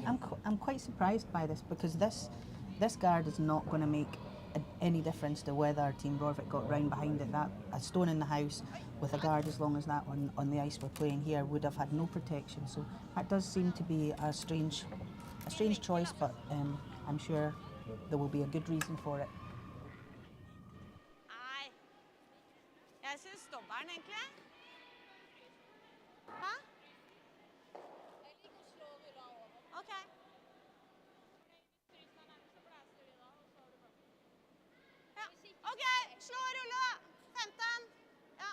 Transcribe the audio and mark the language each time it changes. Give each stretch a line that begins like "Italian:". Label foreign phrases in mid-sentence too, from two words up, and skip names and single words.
English: I'm quite surprised by this, because this guard is not going to make any difference to whether Team Rorvik got round behind it. That a stone in the house with a guard as long as that on the ice we're playing here would have had no protection. So that does seem to be a strange choice, but I'm sure there will be a good reason for it.
Norwegian: Jeg synes dobbelen egentlig. Hæ? Jeg liker å slå rulla over. Ok. Ja, ok, slå rulle da. 15. Ja.